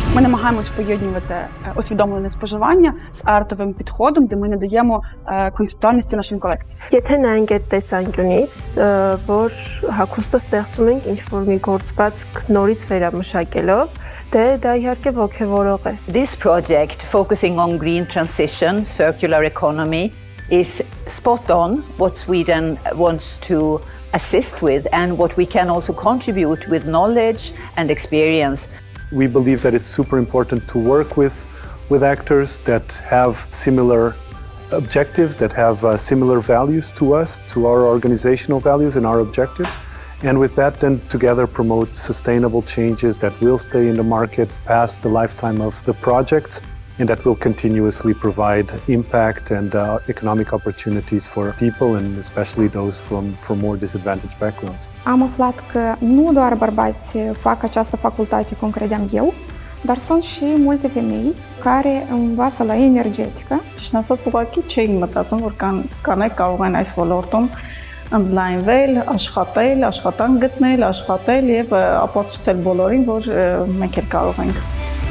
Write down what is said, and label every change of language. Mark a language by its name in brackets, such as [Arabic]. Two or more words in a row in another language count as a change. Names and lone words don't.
[Ukrainian] намагаємось поєднувати усвідомлене споживання з артовим підходом, де ми надаємо концептуальності нашим колекціям. [Armenian] Եթե նայենք այդ տեսանկյունից, որ հագուստը ստեղծում ենք ինչ-որ մի գործվածք նորից վերամշակելով, դա իհարկե ոգևորող է։ [English] This project, focusing on green transition, circular economy, is spot on what Sweden wants to assist with and what we can also contribute with knowledge and experience. We believe that it's super important to work with actors that have similar objectives, that have similar values to us, to our organizational values and our objectives. And with that, then together promote sustainable changes that will stay in the market past the lifetime of the projects and that will continuously provide impact and economic opportunities for people and especially those from more disadvantaged backgrounds. [Romanian] Am aflat că nu doar bărbați fac această facultate, cum credeam eu, dar sunt și multe femei care învață la energetică. [Armenian] Ճիշտ ուղղակի չէին մտածում, որ կանայք կարող են այս ոլորտում ընդլայնվել, աշխատել, աշխատանք գտնել, աշխատել եւ ապացուցել բոլորին, որ մենք էլ կարող ենք։